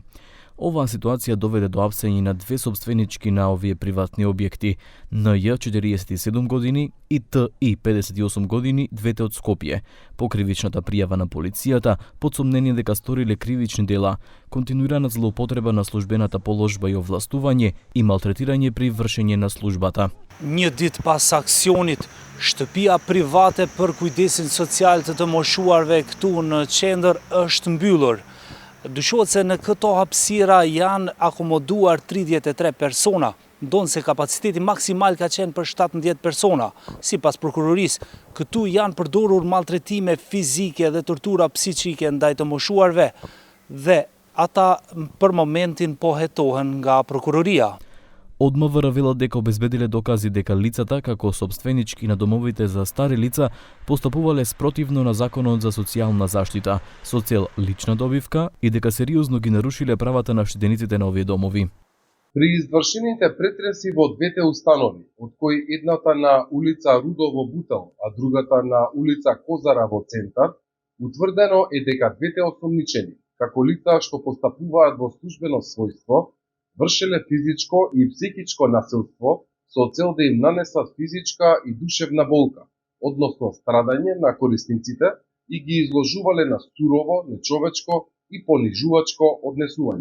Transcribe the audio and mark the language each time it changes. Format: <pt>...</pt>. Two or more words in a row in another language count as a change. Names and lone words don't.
<mk>Оваа ситуација доведе до апсење на две собственички на овие приватни објекти, НЈ 47 години и ТИ 58 години, двете од Скопје. По кривичната пријава на полицијата, под сомнение дека сториле кривични дела, континуирана злоупотреба на службената положба и овластување и малтретирање при вршење на службата.</mk> <sq>Një ditë pas aksionit, shtëpia private për kujdesin social të moshuarve këtu në qendër është mbyllur. Dyshohet se në këto hapësira janë akomoduar 33 persona, ndonë se kapaciteti maksimal ka qenë për 17 persona. Sipas prokurorisë, këtu janë përdorur maltretime fizike dhe tortura psiqike ndaj të moshuarve dhe ata për momentin po hetohen nga prokuroria.</sq> <mk>Од МВР велат дека обезбедиле докази дека лицата, како собственички на домовите за стари лица, постапувале спротивно на Законот за социјална заштита, со цел лична добивка и дека сериозно ги нарушиле правата на штедениците на овие домови. При извршените претреси во двете установи, од кои едната на улица Рудово Бутел, а другата на улица Козара во центар, утврдено е дека двете осомничени, како лица што постапуваат во службено својство, вршеле физичко и психичко насилство со цел да им нанесат физичка и душевна болка, односно страдање на корисниците и ги изложувале на сурово, нечовечко и понижувачко однесување.</mk>